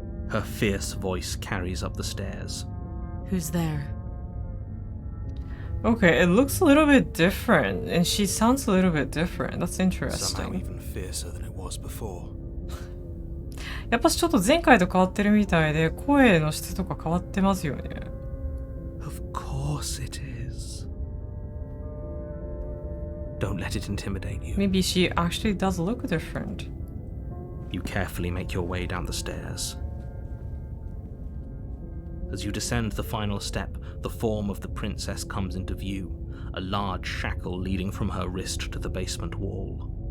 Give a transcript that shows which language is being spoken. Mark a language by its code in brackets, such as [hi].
[en] Her fierce voice carries up the stairs. Who's there? Okay, it looks a little bit different, and she sounds a little bit different. That's Somehow interesting. even fiercer than it was before. [ja] やっぱちょっと前回と変わってるみたいで、声の質とか変わってますよね。 [en] Of course it is. Don't let it intimidate you. Maybe she actually does look different. You carefully make your way down the stairs. As you descend the final step, the form of the princess comes into view, a large shackle leading from her wrist to the basement wall.